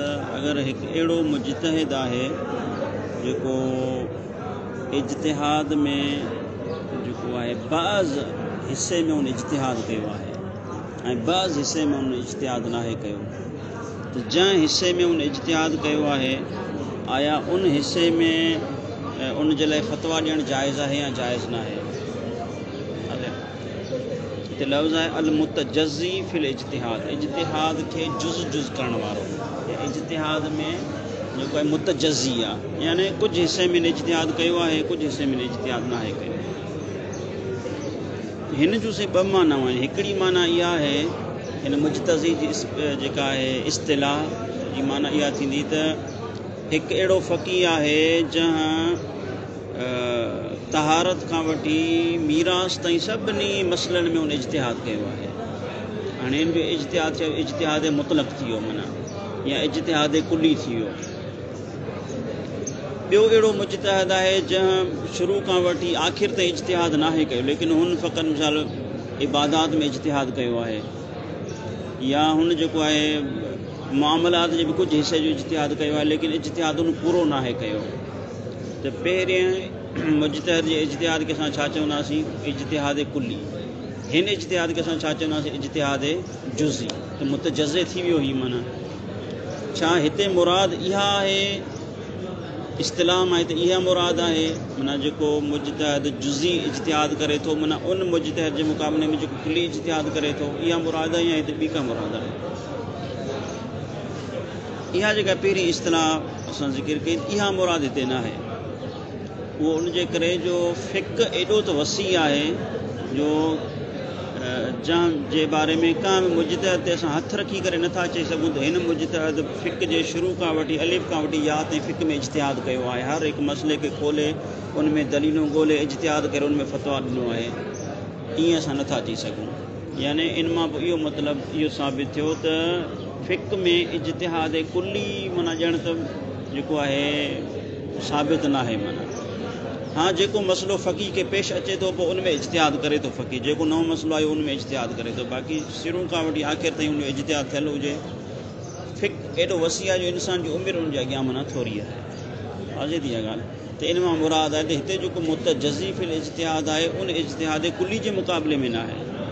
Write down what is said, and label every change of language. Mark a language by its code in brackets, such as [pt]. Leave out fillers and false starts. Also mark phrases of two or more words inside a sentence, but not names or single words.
[sd] अगर एक अड़ो मुजतहिद है जो इज्तिहाद में जो है बाज़ हिस्से में उन इज्तिहाद किया है बाज़ हिस्से में उन इज्तिहाद ना कयो तो जै हिस्से में उन इज्तिहाद किया है आया उन हिस्से में उन जे लाइ फतवा ॾियणु जाइज़ है या जाइज़ ना है। हिते लफ़्ज़ है [ar] المتجزي في الاجتهاد [sd] के जुज़ करण वारो इज्तिहाद में जो है मुतजज़ी है यानी कुछ हिस्से में इज्तिहाद किया है कुछ हिस्से में इज्तिहाद ना कयो। इन जो से ब माना आहिनि हिकिड़ी माना इहा है इन मुजतज़ी जी जेका है इस्तिलाह जी माना इहा थींदी त एक अड़ो फ़क़ीह है जहाँ तहारत का वठी मीरास ताईं सभिनी मसलन में उन इज्तिहाद किया है। हाँ इन जो इज्तिहाद मुतलक थी माना या इज्तिहाद कुली थी ॿियो अड़ो मुजतहिद है जहाँ शुरू का वठी आखिर ताईं इज्तिहाद ना कयो लेकिन हुन फ़क़त मिसाल इबादात में इज्तिहाद किया है या हुन जो है मामलात जे भी कुछ हिस्से जो इज्तिहाद किया है लेकिन इज्तिहाद उन पूरो ना कयो तो पहिरें मुजतहिद जे इज्तिहाद के असां छा चवंदासीं इज्तिहाद कुली हिन इज्तिहाद के असां छा चवंदासीं इज्तिहाद जुज़ी तो मुतजज़े थी वियो ही माना छा हिते मुराद इहा है इस्तिलाह में तो इहा मुराद है माना जो मुजतहिद जुज़ी इज्तिहाद करे तो माना उन मुजतहिद के मुकाबले में जो कुली इज्तिहाद करे तो इहा मुराद है या हिते ॿी का मुराद है। इहा जेका पहिरीं इस्तिलाह असां ज़िक्र कई इहा मुराद हिते ना है वो उनके करे जो फ़िक़्ह एडो तो वसी है जो जहाँ जे बारे में का मुजतहिद ते असां हथ रखी करे नथा चई सघूं तो इन मुजतहिद फ़िक़्ह जे शुरू का वठी अलिफ का वठी या ताईं फ़िक़्ह में इज्तिहाद किया है हर एक मसले के खोले उनमें दलीलूं ॻोल्हे इज्तिहाद करे उनमें फतवा ॾिनो है इं असां नथा चई सघूं यानी इन मां इहो मतिलबु इहो साबित थियो त फ़िक़्ह में इज्तिहाद कुली माना ॼण त जेको आहे साबित ना है माना हाँ जो मसलो फ़क़ीह के पेश अचे तो उनमें इज्तिहाद करे तो फ़क़ीह जो नओं मसलो आयो उनमें इज्तिहाद करे तो बाक़ी शुरू का वठी आखिर ताईं उन इज्तिहाद थियल हुए फ़िक़्ह एडो वसी है जो इंसान की उम्र उनके अॻियां माना थोड़ी है वाज़े थी ॻाल्हि तो इन मां मुराद है हिते जो [ar] متجزي في الاجتهاد [sd] है उन इज्तिहाद कुली के मुकाबले में ना है